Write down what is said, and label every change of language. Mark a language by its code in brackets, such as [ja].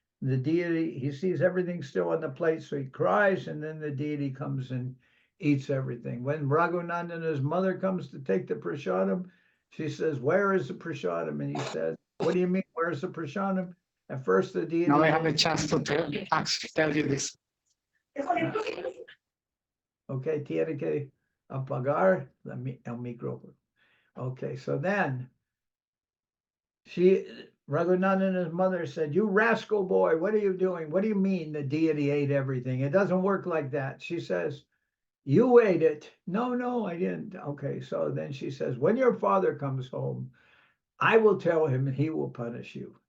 [en] The deity, he sees everything still on the plate, so he cries, and then the deity comes and eats everything. When Raghunanda and his mother comes to take the prasadam, she says, "Where is the prasadam?" And he says, "What do you mean, where's the prasadam?" At first, the deity. Now I have a chance to tell you this. [es] Okay, tiene que apagar el micrófono. [en] Okay, so then Raghunandan and his mother said, "You rascal boy, what are you doing? What do you mean the deity ate everything? It doesn't work like that." She says, "You ate it." "No, no, I didn't." Okay, so then she says, "When your father comes home, I will tell him and he will punish you."